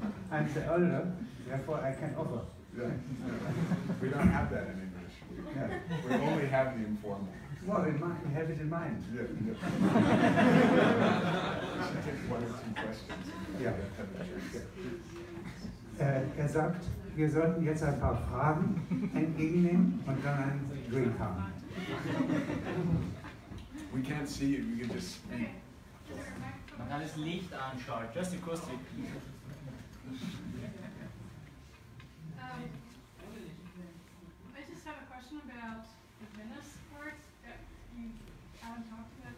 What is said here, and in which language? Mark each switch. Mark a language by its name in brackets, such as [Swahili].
[English] I'm the elder, therefore I can offer. Yeah. We don't have that in English. Yeah. We only have the informal. Well, we have it in mind. Yeah. We should take one or two questions. [German] Ja. Er sagt, wir sollten jetzt ein paar Fragen entgegennehmen und dann einen Drink haben. [English] We can't see it, we can just speak. [German] Man kann das Licht anschauen, [English] just acoustic. I just have a question about the Venice part that you haven't talked about.